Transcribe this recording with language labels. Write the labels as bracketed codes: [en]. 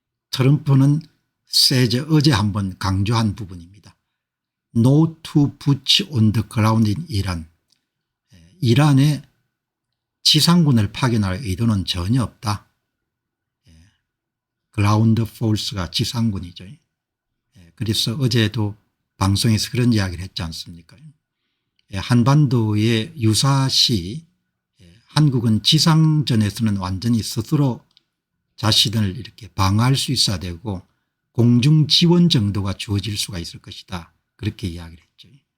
[ko] 트럼프는 어제 한번 강조한 부분입니다. [en] No to boots on the ground in Iran. [ko] 이란에 지상군을 파견할 의도는 전혀 없다. 그라운드 포스가 지상군이죠. 그래서 어제도 방송에서 그런 이야기를 했지 않습니까? 한반도에 유사시 한국은 지상전에서는 완전히 스스로 자신을 이렇게 방어할 수 있어야 되고 공중 지원 정도가 주어질 수가 있을 것이다. 그렇게 이야기를 했죠.